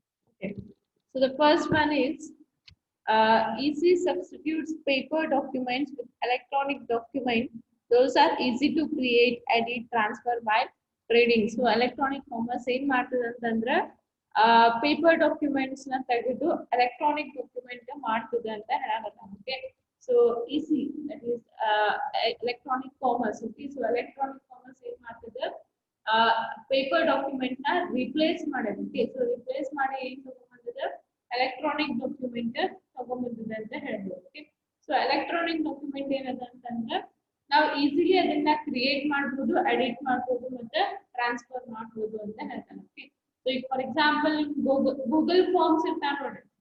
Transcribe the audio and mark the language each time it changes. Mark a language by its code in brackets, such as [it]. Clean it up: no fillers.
[en] Okay. So the first one is easy substitutes paper documents with electronic document. Those are easy to create, edit, transfer by trading. [kn] So electronic commerce ಏನ್ ಮಾಡ್ತದೆ ಅಂತಂದ್ರೆ paper documents ನ ತೆಗೆದು electronic document ಮಾಡ್ತದೆ ಅಂತ ಹೇಳಕತ್ತಾನ. [en] Okay. So easy, that is electronic commerce. Okay. [kn] So electronic commerce ಏನ್ ಮಾಡ್ತದೆ paper document ನ replace ಮಾಡೋದು. [en] Okay. [kn] So replace ಮಾಡಿ ಏನ್ ತಗೊಂಡ್ಬಂದಿದೆ ಎಲೆಕ್ಟ್ರಾನಿಕ್ ಡಾಕ್ಯುಮೆಂಟ್ ತಗೊಂಡ್ಬಂದಿದೆ ಅಂತ ಹೇಳ್ಬೋದು. ಓಕೆ, ಸೊ ಎಲೆಕ್ಟ್ರಾನಿಕ್ ಡಾಕ್ಯುಮೆಂಟ್ ಏನದ ಅಂತಂದ್ರೆ ನಾವು ಈಸಿಲಿ ಅದನ್ನ ಕ್ರಿಯೇಟ್ ಮಾಡ್ಬೋದು, ಎಡಿಟ್ ಮಾಡ್ಬೋದು ಮತ್ತೆ ಟ್ರಾನ್ಸ್ಫರ್ ಮಾಡ್ಬೋದು ಅಂತ ಹೇಳ್ತಾನೆ. ಓಕೆ, ಸೊ ಈಗ ಫಾರ್ ಎಕ್ಸಾಂಪಲ್ ಗೂಗಲ್ ಫಾರ್ಮ್ಸ್ ಇರ್ತಾವ ನೋಡ್ರಿ.